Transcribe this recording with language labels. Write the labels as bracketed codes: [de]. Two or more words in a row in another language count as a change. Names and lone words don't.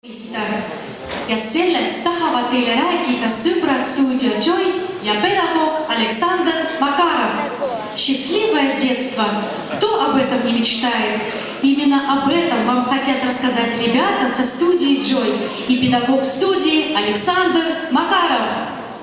[et] Ja sellest tahavad teile rääkida sõbrad stuudio Joyce ja pedagoog Александр Макаров. [ru] Счастливое детство. Кто об этом не мечтает? Именно об этом вам хотят рассказать ребята со студии Joy и педагог студии Александр Макаров.